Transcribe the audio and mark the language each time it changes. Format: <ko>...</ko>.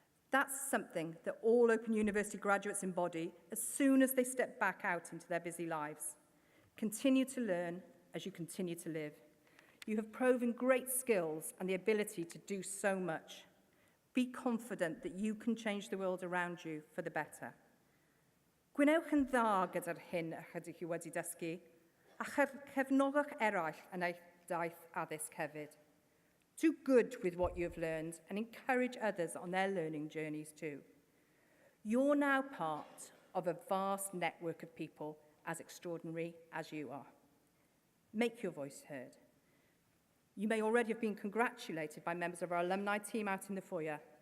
<en>That's something that all Open University graduates embody as soon as they step back out into their busy lives. Continue to learn as you continue to live. You have proven great skills and the ability to do so much. Be confident that you can change the world around you for the better.</en> <cy>Gwnewch yn dda gyda'r hyn a chydych chi wedi dysgu, a cefnogwch eraill yn eich daith addysg hefyd.</cy> <en>Do good with what you have learned and encourage others on their learning journeys too. You're now part of a vast network of people as extraordinary as you are. Make your voice heard. You may already have been congratulated by members of our alumni team out in the foyer.</en>